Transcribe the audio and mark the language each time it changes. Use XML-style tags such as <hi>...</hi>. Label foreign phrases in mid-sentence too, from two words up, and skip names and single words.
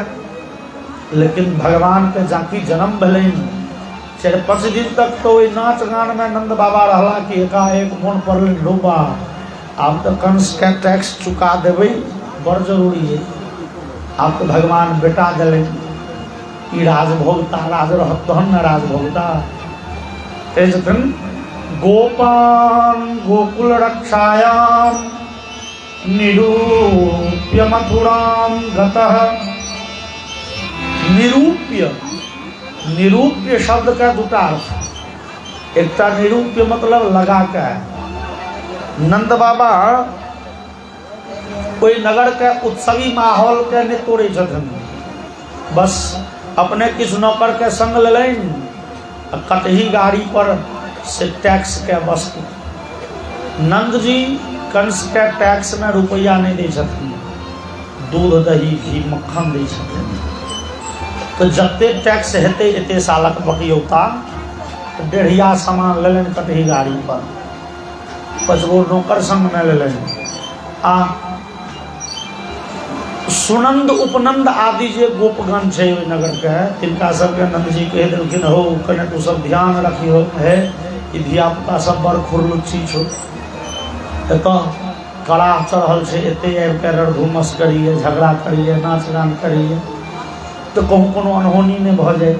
<mai>लेकिन भगवान के जाकी जन्म भेलन 4-5 दिन तक तो वही नाच गान में नंद बाबा रहला कि एकाएक मन पड़ल डूबा। अब तो कंस के टैक्स चुका देवे बड़ जरूरी है। अब तो भगवान बेटा दिले ई राजभोगता, राज रहत तहन न राजभोगता।</mai> <sa>गोपान गोकुल रक्षायाम निरूप्य मथुराम गतः।</sa> <mai>निरूप्य, निरूप्य शब्द का दूटा अर्थ। एक ता निरूप्य मतलब लगा के। नंद बाबा कोई नगर के उत्सवी माहौल के नहीं तोड़े छथिन, बस अपने किस नौकर के संग लेन कटही गाड़ी पर से टैक्स के वस्तु। नंद जी कंस के टैक्स में रुपया नहीं दे छथिन, दूध दही घी मक्खन दे छथिन। तो जते टैक्स हेते एते सालक बकियौता डेढ़िया सामान लेलन कटही गाड़ी पर, 5 गो नौकर संग में लेलन। आ सुनंद उपनंद आदि जे गोपगण छे ओइ नगर के, तिनका सबके नंद जी कह देलखिन हो कने तू सब ध्यान रखियो है, ई धिया पुता सब बड़ खुरलुच्ची छो, एतऽ कड़ा चढ़ल छे, एते आबि के रड़धुमस करिए, झगड़ा करिए, नाच गान करिए, तो कहूँ कोनो अनहोनी नहीं भ जाए।</mai>